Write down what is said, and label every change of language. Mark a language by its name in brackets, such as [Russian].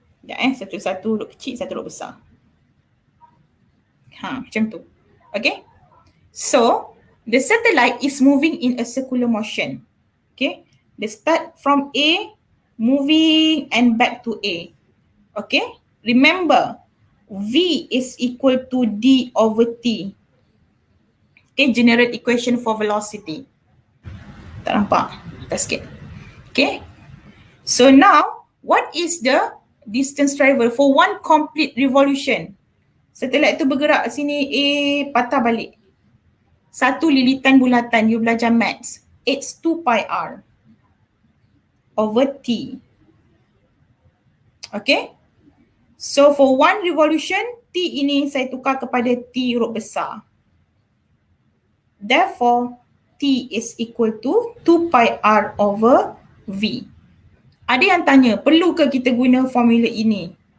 [Malay] Satu-satu duduk kecil, satu duduk besar. Macam tu. Okay. [English] So the satellite is moving in a circular motion. Okay. They start from A, moving and back to A. Okay. Remember, V is equal to D over T. Okay, general equation for velocity. [Malay] Tak nampak? Tak sikit. [English] Okay. So now, what is the distance travel for one complete revolution? [Malay] Satellite tu bergerak sini, A, patah balik. Satu lilitan bulatan, you belajar maths. [English] It's 2 pi R over T. Okay. [Malay] So for one revolution, T ini saya tukar kepada T huruf besar. [English] Therefore, T is equal to 2 pi R over V. [Malay] Ada yang tanya, perlu ke kita guna formula ini?